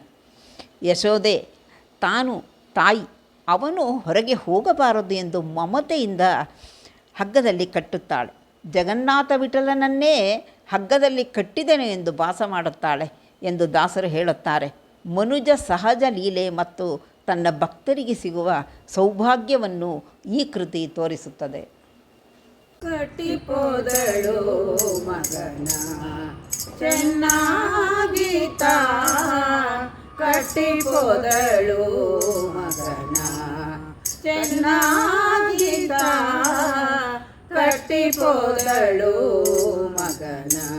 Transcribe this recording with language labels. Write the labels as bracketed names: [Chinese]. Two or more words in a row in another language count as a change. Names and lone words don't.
[Kannada] ಯಶೋದೆ ತಾನು ತಾಯಿ, ಅವನು ಹೊರಗೆ ಹೋಗಬಾರದು ಎಂದು ಮಮತೆಯಿಂದ ಹಗ್ಗದಲ್ಲಿ ಕಟ್ಟುತ್ತಾಳೆ. ಜಗನ್ನಾಥ ವಿಠಲನನ್ನೇ ಹಗ್ಗದಲ್ಲಿ ಕಟ್ಟಿದೆನು ಎಂದು ಭಾಸ ಮಾಡುತ್ತಾಳೆ ಎಂದು ದಾಸರು ಹೇಳುತ್ತಾರೆ. ಮನುಜ ಸಹಜ ಲೀಲೆ ಮತ್ತು ತನ್ನ ಭಕ್ತರಿಗೆ ಸಿಗುವ ಸೌಭಾಗ್ಯವನ್ನು ಈ ಕೃತಿ ತೋರಿಸುತ್ತದೆ. ಕಟ್ಟಿಪೋದಳು ಮಗನ ಚೆನ್ನಾಗಿತ, ಕಟ್ಟಿಪೋದಳು ಮಗನ ಚೆನ್ನಾಗಿತ, ಕಟ್ಟಿಪೋದಳು ಮಗನ.